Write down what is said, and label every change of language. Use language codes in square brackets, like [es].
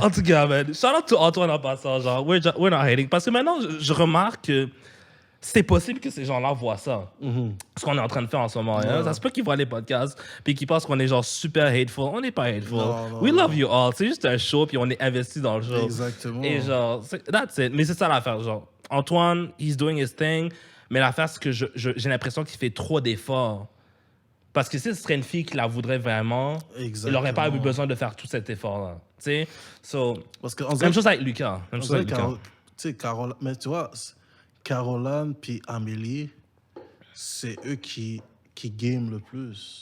[fr] En tout cas, man, [en] shout out to [fr] Antoine en passant, genre, [en] we're not hating. [fr] Parce que maintenant, je remarque que c'est possible que ces gens-là voient ça. Ce qu'on est en train de faire en ce moment. Hein? Ça se peut qu'ils voient les podcasts puis qu'ils pensent qu'on est genre super hateful. On n'est pas hateful. Non, [en] We [fr] non. [en] love you all. [fr] C'est juste un show puis on est investi dans le show. Exactement. Et genre, [en] that's it. [fr] Mais c'est ça l'affaire. [en] Genre, Antoine, he's doing his thing. [fr] Mais l'affaire, c'est que j'ai l'impression qu'il fait trop d'efforts. Parce que si ce serait une fille qui la voudrait vraiment, il n'aurait pas eu Exactement. besoin de faire tout cet effort-là. Tu sais? So, Parce que même chose avec Lucas. Même chose dirait avec Lucas. Tu sais, Caroline, mais tu vois, Caroline puis Amélie, c'est eux qui game le plus.